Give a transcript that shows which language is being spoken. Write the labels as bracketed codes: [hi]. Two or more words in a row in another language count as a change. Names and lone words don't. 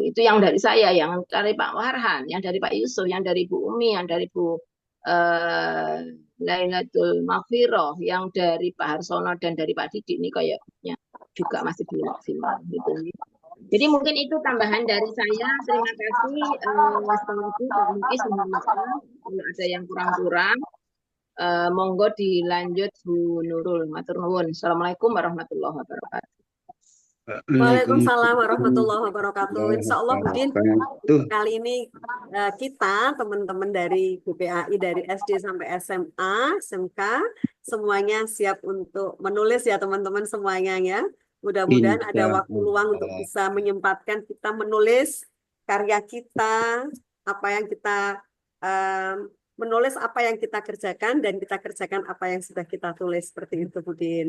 [id] Itu yang dari saya, yang dari Pak Warhan, yang dari Pak Yusuf, yang dari Bu Umi, yang dari Bu Lailatul Maghfirah, yang dari Pak Harsono dan dari Pak Didi ini kayaknya juga masih belum maksimal gitu. Jadi mungkin itu tambahan dari saya. Terima kasih. [ar] والسلام عليكم ورحمة الله وبركاته. [id] Kalau ada yang kurang-kurang, monggo dilanjut Bu Nurul. [jv] Matur nuwun. [ar] السلام عليكم ورحمة الله وبركاته. وعليكم السلام ورحمة الله وبركاته. إن شاء الله [id] Budin, kali ini kita teman-teman dari GPAI dari SD sampai SMA, SMK semuanya siap untuk menulis ya teman-teman semuanya ya. Mudah-mudahan ada waktu luang untuk bisa menyempatkan kita menulis karya kita, apa yang kita menulis apa yang kita kerjakan dan kita kerjakan apa yang sudah kita tulis seperti itu Budin.